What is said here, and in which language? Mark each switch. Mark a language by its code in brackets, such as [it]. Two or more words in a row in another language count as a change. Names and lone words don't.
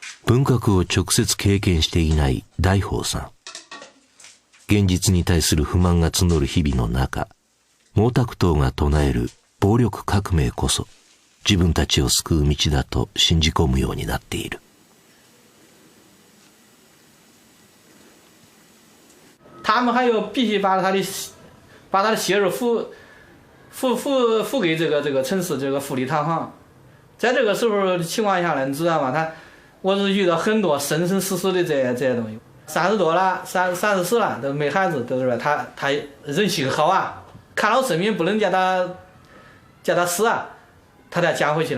[ja] 文革を直接経験していない大宝さん。現実に対する不満が募る日々の中、毛沢東が唱える暴力革命こそ自分たちを救う道だと信じ込むようになっている。 [zh] 他们还要必须把他的血肉付给这个城市这个富丽堂皇。在这个时候情况下呢，你知道吗？我是遇到很多生生死死的这些东西。30多了，34了都没孩子，都是他人性好啊，看到生命不能叫他死啊，他才捡回去了。